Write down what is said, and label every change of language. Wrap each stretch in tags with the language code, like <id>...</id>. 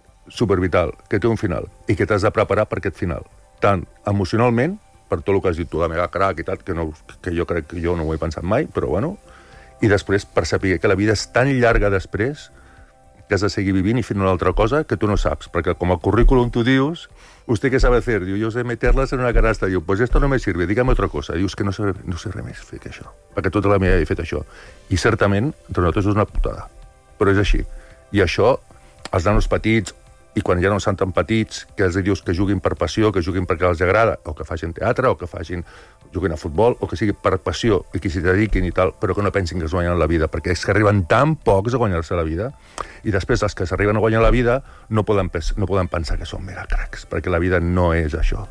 <ca>Supervital, que té un final. I que t'has de preparar per aquest final. Tant emocionalment, per tot el que has dit tu, de mega crac i tal, que jo crec que jo no ho he pensat mai, però bueno. I després per saber que la vida és tan llarga després que has de seguir vivint i fent una altra cosa que tu no saps. Perquè com a currículum tu dius...</ca> <es>¿Usted qué sabe hacer?</es> <ca>Diu,</ca> <es>yo sé meterlas en una canasta. Diu, pues esto no me sirve, dígame otra cosa.</es> <ca>Diu, es que no sé res més fer que això, perquè tota la meva vida he fet això. I certament, entre nosaltres és una putada, però és així. I això, els nanos petits, i quan ja no són tan petits, que els dius que juguin per passió, que juguin perquè els agrada, o que facin teatre, o que facin juguin a futbol, o que sigui per passió, i que s'hi dediquin i tal, però que no pensin que es guanyen la vida, perquè és que arriben tan pocs a guanyar-se la vida, i després els que s'arriben a guanyar la vida no poden pensar que són mega cracs, perquè la vida no és això.</ca>